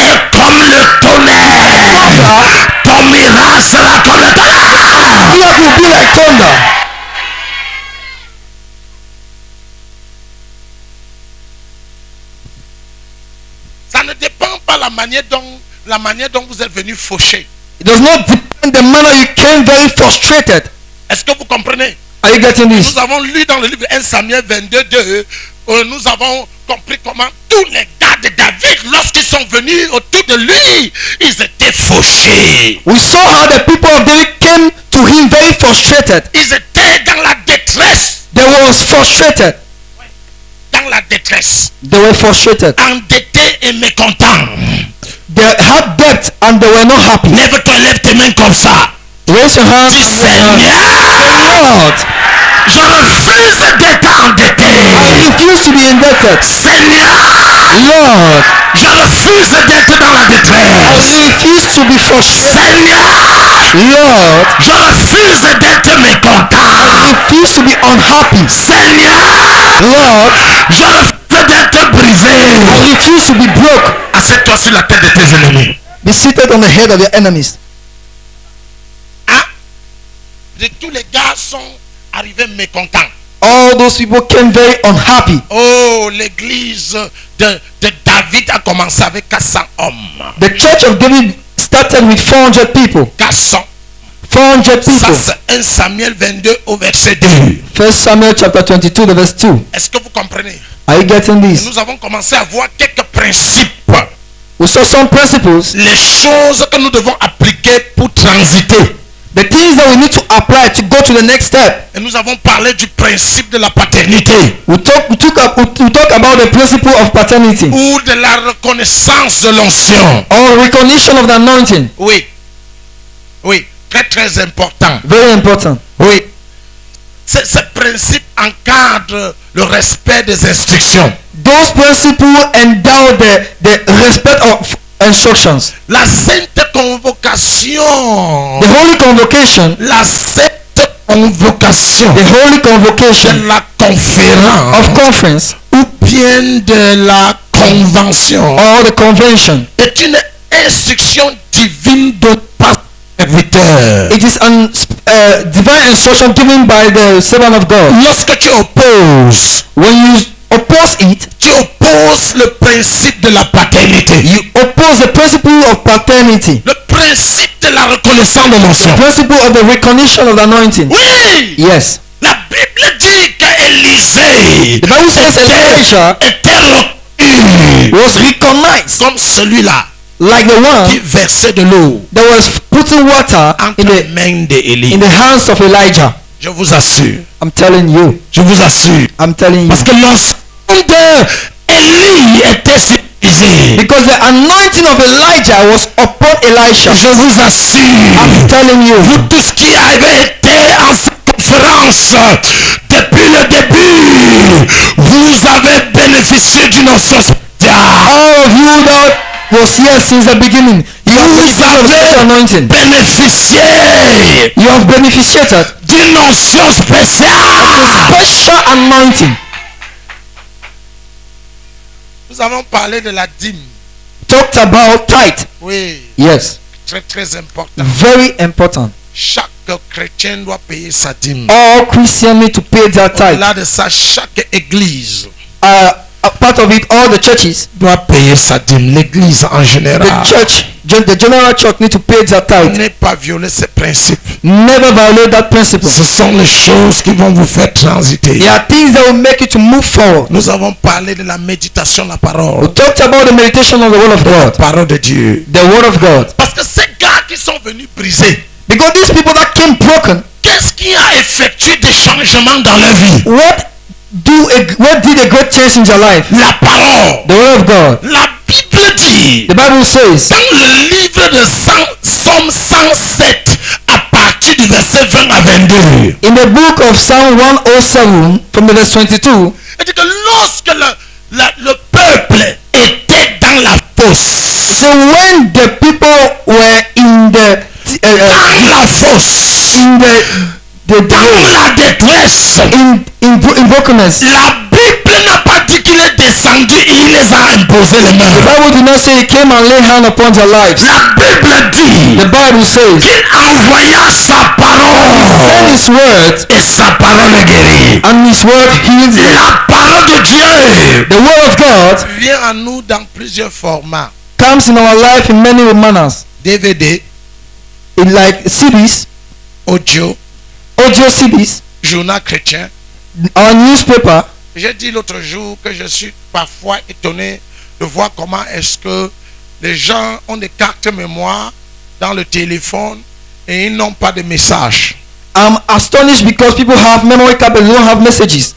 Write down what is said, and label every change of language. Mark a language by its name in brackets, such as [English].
[French] est comme le tonnerre, ton miracle sera comme le tonnerre. [English] miracle will be like thunder. [French] Ça ne dépend pas la manière dont vous êtes venu faucher. [English] It does not depend the manner you came very frustrated. [French] Est-ce que vous comprenez? [English] Are you getting this? [French] Nous avons lu dans le livre 1 Samuel 22, nous avons compris comment tous les gars de David, lorsqu'ils sont venus autour de lui, ils étaient fauchés. [English] We saw how the people of David came to him very frustrated. [French] Ils étaient dans la détresse. [English] They were frustrated. [French] Dans la détresse. [English] They were frustrated. [French] Endettés et mécontents. [English] They had debt and they were not happy. [French] Lève-toi, lève tes mains comme ça. [English] Raise your hands. [French] Dis Seigneur, [English] Lord, [French] je refuse d'être endetté. [English] I refuse to be indebted. [French] Seigneur, [English] Lord, [French] je refuse d'être dans la [English] I [French] détresse. [English] refuse to be frustrated. [French] Seigneur, [English] Lord, [French] je refuse d'être mécontent. [English] I refuse to be unhappy. [French] Seigneur, [English] Lord, [French] je refuse d'être brisé. [English] I refuse to be broke. [French] Assieds-toi sur la tête de tes ennemis. [English] Be seated on the head of your enemies. [French] Hein? Tous les gars sont arrivés mécontents. [English] All those people came very unhappy. [French] Oh, l'église de David a commencé avec 400 hommes. [English] The church of David started with 400 people. [French] 400. [English] 400 [French] Ça, [English] people. [French] c'est 1 Samuel 22 au verset 2. [English] 1 Samuel chapter 22, the verse 2. [French] Est-ce que vous comprenez? [English] Are you getting [French] Et [English] this? [French] nous avons commencé à voir quelques principes. [English] We saw some principles, [French] Les choses que nous devons appliquer pour transiter. [English] the things that we need to apply to go to the next step. [French] Et nous avons parlé du principe de la paternité. [English] We talk about the principle of paternity [French] Ou de la reconnaissance de l'onction. [English] or recognition of the anointing. [French] Oui. Oui. Très très important. [English] Very important. [French] Oui. Ce principe encadre le respect des instructions. [English] Those principles endow the respect of instructions. [French] La sainte convocation. [English] The holy convocation, [French] La sainte convocation [English] the holy convocation [French] de la conférence [English] of conference [French] ou bien de la convention [English] or the convention [French] est une instruction divine de pasteur serviteur. [English] It is an divine instruction given by the servant of God. [French] Lorsque tu opposes, [English] When you oppose it, [French] tu opposes le principe de la paternité, [English] you oppose the principle of paternity, [French] le principe de la reconnaissance de l'onction. [English] principle of the recognition of the anointing. [French] Oui, [English] Yes. [French] la Bible dit qu'Élisée [English] The Bible says Elijah [French] était reconnu [English] was recognized [French] comme celui-là [English] like the [French] qui [English] one [French] versait de l'eau [English] that was putting water [French] entre les mains d'Élie. [English] in the hands of Elijah. [French] Je vous assure, [English] I'm telling you. [French] je vous assure, [English] I'm telling you. [French] parce que l'onction d'Élie était sur Élisée. [English] Because the anointing of Elijah was upon Elisha. [French] Je vous assure, [English] I'm telling you. [French] vous tous qui avez été en cette conférence depuis le début, vous avez bénéficié d'une onction spéciale. [English] All of you that was here since the beginning, you have [French] Vous [English] benefited of such [French] avez [English] anointing. [French] bénéficié [English] You have benefited [French] d'une onction spéciale. [English] special anointing. [French] Nous avons parlé de la dîme. [English] Talked about tithe. [French] Oui, [English] Yes. [French] très très important. [English] Very important. [French] Chaque chrétien doit payer sa dîme. [English] All Christians need to pay their tithe. [French] Au-delà de ça, chaque église [English] A part of it, all the churches, [French] doit payer sa dîme. L'église en général [English] the general church need to pay their tithe. [French] n'est pas violer ces principes. [English] Never violate that principle. [French] Ce sont les choses qui vont vous faire transiter. [English] There are things that will make you to move forward. [French] Nous avons parlé de la méditation de la [English] We [French] parole. [English] talked about the meditation of the word of [French] La [English] God. [French] parole de Dieu. [English] The word of God. [French] Parce que ces gars qui sont venus briser, [English] Because these people that came broken, [French] qu'est-ce qui a effectué des changements dans leur vie? [English] what did a great change in their life? [French] La parole. [English] The word of God. [French] La Bible dit [English] The Bible says [French] dans le livre de Somme 107 à partir du verset 20 à 22. [English] in the book of Psalm 107 from the verse 22, [French] Il dit que lorsque le peuple était dans la fosse, [English] so when the people were in the [French] dans la fosse, [English] in the [French] dans la détresse, [English] in brokenness, [French] la Bible n'a pas dit qu'il est descendu et il les a imposé les [English] the [French] mains. [English] Bible did not say he came and laid hand upon their lives. [French] La Bible dit [English] The Bible says [French] qu'il envoya sa parole [English] send his word [French] et sa parole guérit. [English] and his word heals them. [French] La parole de Dieu [English] The word of God [French] vient à nous dans plusieurs formats. [English] comes in our life in many manners. [French] DVD, [English] In like CDs, [French] audio, [English] audio CDs, [French] journal chrétien. [English] our newspaper. [French] J'ai dit l'autre jour que je suis parfois étonné de voir comment est-ce que les gens ont des cartes mémoire dans le téléphone et ils n'ont pas de message. [English] I'm astonished because people have memory card but they don't have messages.